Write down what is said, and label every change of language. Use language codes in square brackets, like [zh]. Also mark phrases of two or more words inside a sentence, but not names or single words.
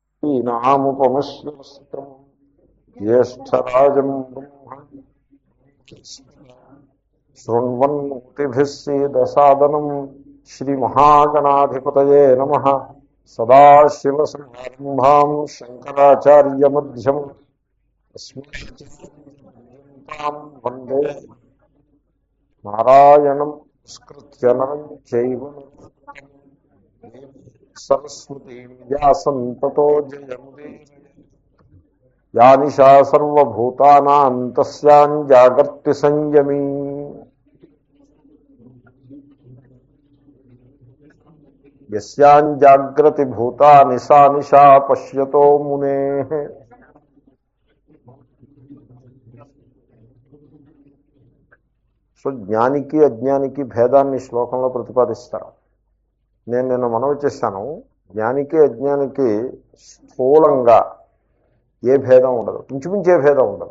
[sa] ీనాముపమశ్రవస్తం జ్యేష్టరాజం బ్రహ్మ శృణ్వన్నోతిభిः सीदसादनं श्रीमहागणाधिपतये नमः। सदाशिवसमारम्भां शङ्कराचार्यमध्यमम् अस्मदाचार्यपर्यन्तां वन्दे नारायणं संस्कृत्य नरं चैव नरोत्तमं सरस्वतीं व्यासं ततो जयमुदीरये। या निशा सर्वभूतानां तस्यां जागर्ति संयमी। यस्यां जाग्रति भूतानि सा निशा पश्यतो मुनेः। [te] సో జ్ఞానికి అజ్ఞానికి భేదాన్ని శ్లోకంలో ప్రతిపాదిస్తారు. నేను నిన్న మనవి చేశాను, జ్ఞానికి అజ్ఞానికి స్థూలంగా ఏ భేదం ఉండదు, ఇంచుమించే భేదం ఉండదు.